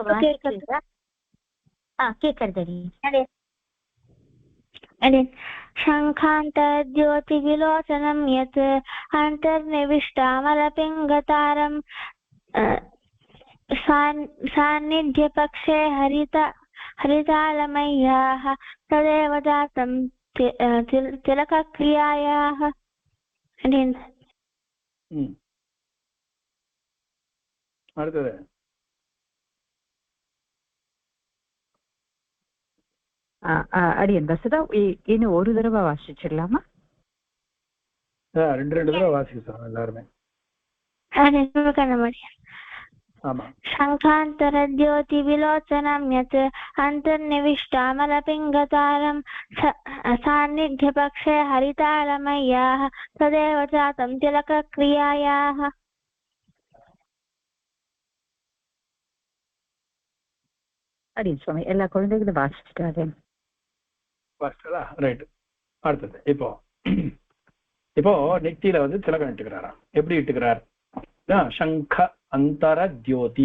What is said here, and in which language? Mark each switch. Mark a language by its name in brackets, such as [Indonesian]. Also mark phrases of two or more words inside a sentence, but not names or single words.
[Sanskrit] शङ्खान्तर्ज्योतिविलोचनं यत् अन्तर्निविष्टामलपिङ्गतारं सान्निध्यपक्षे हरितालमय्याः तदेव जातं तिलकक्रियायाः. [Tamil] அடுத்தது அடியன் வசதா இன்னும் ஒரு தடவை வாசிச்சிடலாமா? ரெண்டு தடவை வாசிக்கலாம் எல்லாருமே. [Sanskrit] शङ्खान्तरज्योतिविलोचनं यत् अन्तर्निविष्टामलपिङ्गतारं सान्निध्यपक्षे हरितालमय्याः तदेव जातं तिलकक्रियायाः. [Tamil] அடியன் சுவாமி எல்லா குழந்தைகளும் வாசிச்சுட்டாரு. ரைட். அடுத்தது இப்போ நெத்தியில வந்து திலகம் இட்டுக்கிறாராம். எப்படி இட்டுக்கிறார்? [Sanskrit] शङ्ख अन्तर ज्योति.